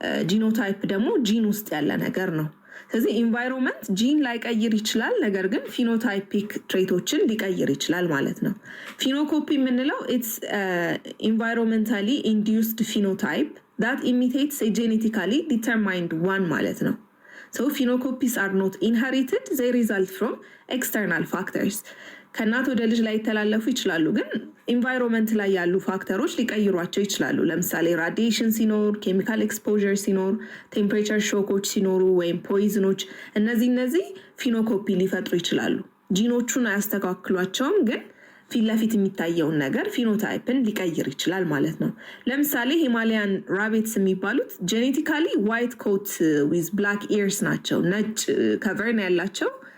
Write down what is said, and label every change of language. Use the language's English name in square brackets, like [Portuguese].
[Amharic] ጂኖታይፕ ደግሞ ጂን ውስጥ ያለ ነገር ነው። ስለዚህ ኢንቫይሮንመንት ጂን ላይቀይር ይችላል፣ ነገር ግን ፊኖታይፒክ ትሬቶችን ሊቀይር ይችላል ማለት ነው። ፊኖኮፒ የምንለው ኢትስ ኢንቫይሮንመንታሊ ኢንዲዩስድ ፊኖታይፕ [English] that imitates a genetically determined one [Amharic] ማለት ነው። [English] So phenocopy are not inherited, they result from external factors. [Amharic] ከእናት ወደ ልጅ ላይ ተላለፉ ይችላሉ፣ ግን ኢንቫይሮንመንት ላይ ያሉ ፋክተሮች ሊቀይሯቸው ይችላሉ። ለምሳሌ ራዲዬሽን ሲኖር፣ ኬሚካል ኤክስፖዠር ሲኖር፣ ቴምፕሬቸር ሾኮች ሲኖሩ ወይም ፖይዝኖች፣ እነዚህ ፊኖኮፒ ሊፈጥሩ ይችላሉ። ጂኖቹን አያስተካክሏቸውም፣ ግን ፊት ለፊት የሚታየውን ነገር ፊኖታይፕን ሊቀይር ይችላል ማለት ነው። ለምሳሌ ሂማሊያን ራቢትስ የሚባሉት ጄኔቲካሊ ዋይት ኮት ዊዝ ብላክ ኢርስ ናቸው። ነጭ ከቨርን ያላቸው